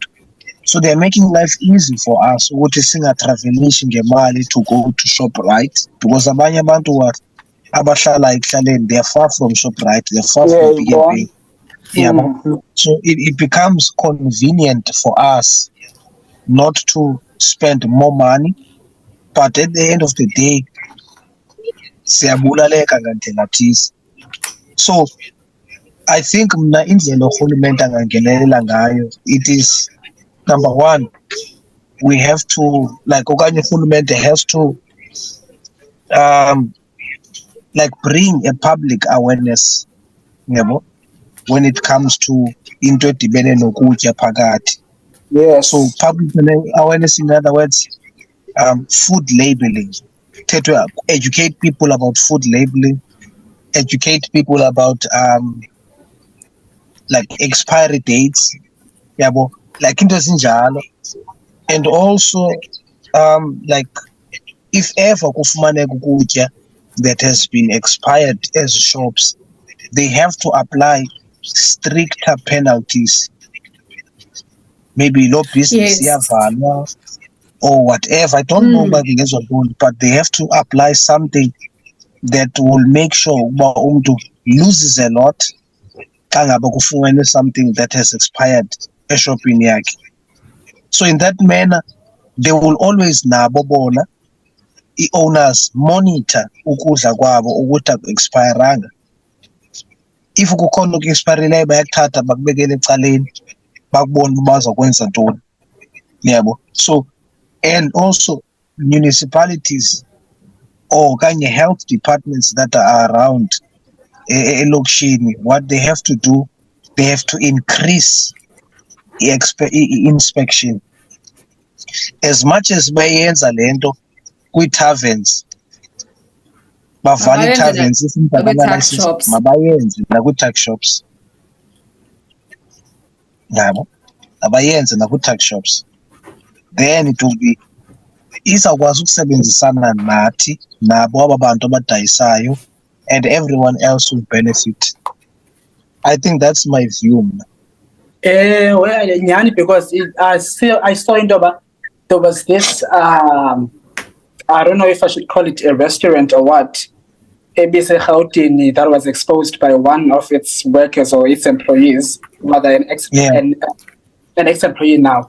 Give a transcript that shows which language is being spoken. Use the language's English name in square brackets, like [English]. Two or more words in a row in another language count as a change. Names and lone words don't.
[English] So they're making life easy for us [Xhosa] ukuthi singatravelishi ngemali [English] to go to ShopRite, because [Xhosa] abanye abantu abahlala ekuhlaleni, [English] they are far from ShopRite, they're far from Pick n Pay. So it becomes convenient for us not to spend more money, but at the end of the day [Xhosa] siyabulaleka ngandlela thize. [English] So I think [Xhosa] mna indlela urhulumente angangenelela ngayo, [English] it is number one, we have to, like okanye urhulumente has to bring a public awareness, when it comes to [Xhosa] into edibene nokutya phakathi. [English] Yes. So public awareness, in other words, food labeling. Educate people about food labeling, educate people about like expiry dates, like [Xhosa] into ezinjalo. [English] And also like if ever [Xhosa] kufumaneka ukutya [English] that has been expired as shops, they have to apply stricter penalties. Maybe low business iyavalwa or whatever. I don't know about the, but they have to apply something that will make sure umuntu loses a lot [Xhosa] xa ngaba kufumene [English] something that has expired [Xhosa] eshopini yakhe. [English] So in that manner, they will always [Xhosa] nabo bona [English] i-owners monitor [Xhosa] ukudla kwabo ukuthi aku-expiranga. If kukhona oku-expirileyo bayakuthatha bakubekele ecaleni bakubona uba bazokwenza ntoni. [English] So, and also municipalities or kanye health departments that are around elokishini, what they have to do, they have to increase inspection. As much as [Xhosa] bayenza lento kwi-taverns, bavale taverns, mabayenze nakwi-tuck shops. Abayenze nakwi-tuck shops. [English] Then it will be [Xhosa] izawukwazi ukusebenzisana nathi nabo aba bantu abadayisayo, [English] and everyone else will benefit. I think that's my view. Well, nyani, because I saw in Doba, there was this I don't know if I should call it a restaurant or what, ABC Gauteng, that was exposed by one of its workers or its employees, rather an ex-employee now.